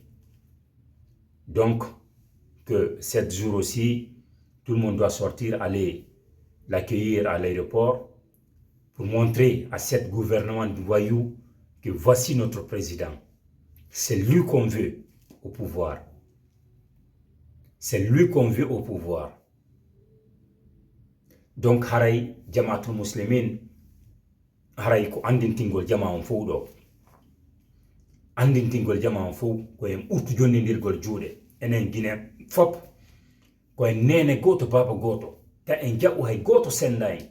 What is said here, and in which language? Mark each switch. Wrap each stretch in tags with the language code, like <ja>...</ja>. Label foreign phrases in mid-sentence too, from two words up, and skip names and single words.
<fr>Donc, que 7 jours aussi, tout le monde doit sortir, aller l'accueillir à l'aéroport pour montrer à cet gouvernement de voyous que voici notre président. C'est lui qu'on veut au pouvoir. C'est lui qu'on veut au pouvoir. Donc,</fr> <ff>haray jamaatul muslimin, haray ko andintingol jama on fowdo. Andintingol jama on fow ko en urtu jonnindirgol juude. Enen Guinée fop ko en nene goto baba goto. Ta en jaɓu hay goto senda en.</ff>